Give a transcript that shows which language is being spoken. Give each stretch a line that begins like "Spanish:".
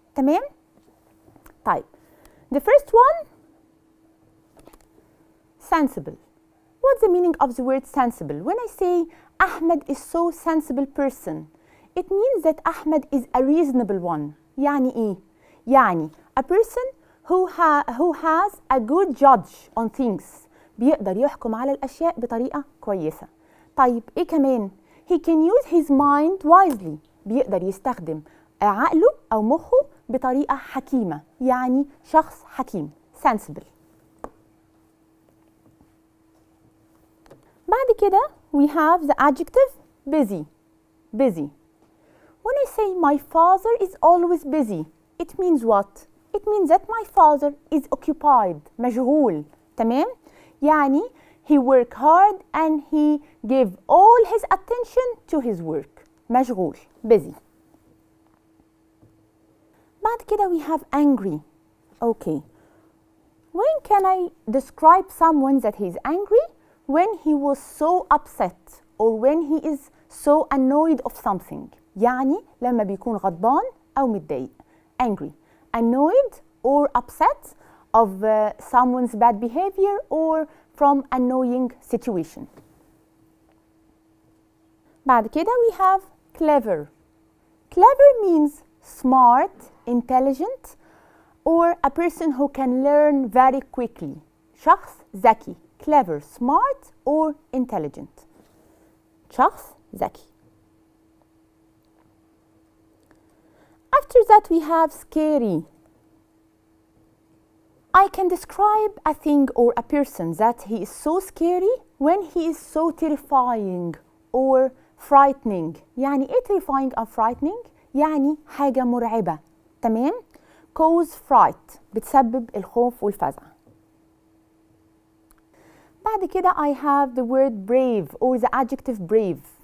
Arabic: تمام؟ طيب.
English: The first one, sensible. What's the meaning of the word sensible? When I say Ahmed is so sensible person, it means that Ahmed is a reasonable one.
Arabic: يعني إيه؟ يعني
English: a person who has a good judge on things.
Arabic: بيقدر يحكم على الأشياء بطريقة كويسة. طيب إيه كمان؟
English: He can use his mind wisely.
Arabic: بيقدر يستخدم عقله أو مخه بطريقة حكيمة. يعني شخص حكيم. Sensible. بعد كده
English: we have the adjective busy. Busy. When I say my father is always busy, it means what? It means that my father is occupied.
Arabic: مشغول. تمام؟ يعني
English: he work hard and he give all his attention to his work.
Arabic: مشغول.
English: Busy.
Arabic: بعد كده
English: we have angry. Okay. When can I describe someone that he is angry? When he was so upset or when he is so annoyed of something.
Arabic: يعني لما بيكون غضبان أو متضايق.
English: Angry. Annoyed or upset of someone's bad behavior or from annoying situation.
Arabic: بعد كده
English: we have clever. Clever means smart, intelligent, or a person who can learn very quickly.
Arabic: شخص ذكي.
English: Clever, smart, or intelligent.
Arabic: شخص ذكي.
English: After that we have scary. I can describe a thing or a person that he is so scary when he is so terrifying or frightening.
Arabic: يعني ايه
English: terrifying or frightening؟
Arabic: يعني حاجة مرعبة. تمام؟
English: cause fright
Arabic: بتسبب الخوف والفزع. بعد كده
English: I have the word brave or the adjective brave.